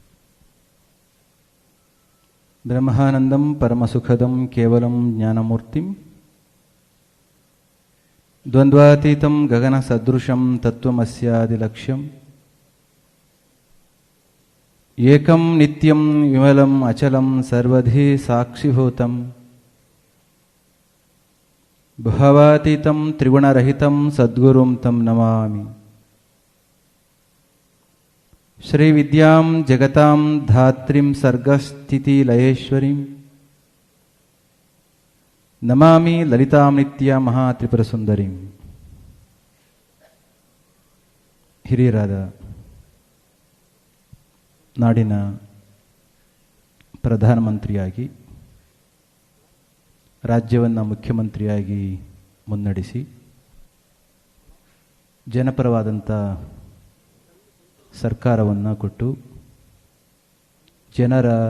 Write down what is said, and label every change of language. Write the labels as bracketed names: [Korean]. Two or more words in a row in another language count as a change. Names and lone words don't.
[Sanskrit] ಬ್ರಹ್ಮಾನಂದಂ ಪರಮಸುಖದಂ ಕೇವಲಂ ಜ್ಞಾನಮೂರ್ತಿಂ ದ್ವಂದ್ವಾತೀತಂ ಗಗನ ಸದೃಶಂ ತತ್ವಮಸ್ಯಾದಿಲಕ್ಷ್ಯಂ ಏಕಂ ನಿತ್ಯಂ ವಿಮಲಂ ಅಚಲಂ ಸರ್ವಧಿ ಸಾಕ್ಷಿಭೂತಂ ಭವಾತೀತಂ ತ್ರಿಗುಣರಹಿತಂ ಸದ್ಗುರುಂ ತಂ ನಮಾಮಿ. ಶ್ರೀ ವಿದ್ಯಾಂ ಜಗತಾಂ ಧಾತ್ರಿಂ ಸರ್ಗಸ್ಥಿತಿ ಲಯೇಶ್ವರಿಂ ನಮಾಮಿ ಲಲಿತಾಂ ನಿತ್ಯ ಮಹಾತ್ರಿಪುರ ಸುಂದರಿಂ. [Kannada] ಹಿರಿಯರಾದ ನಾಡಿನ ಪ್ರಧಾನಮಂತ್ರಿಯಾಗಿ ರಾಜ್ಯವನ್ನು ಮುಖ್ಯಮಂತ್ರಿಯಾಗಿ ಮುನ್ನಡೆಸಿ ಜನಪರವಾದಂಥ ಸರ್ಕಾರವನ್ನು ಕೊಟ್ಟು ಜನರ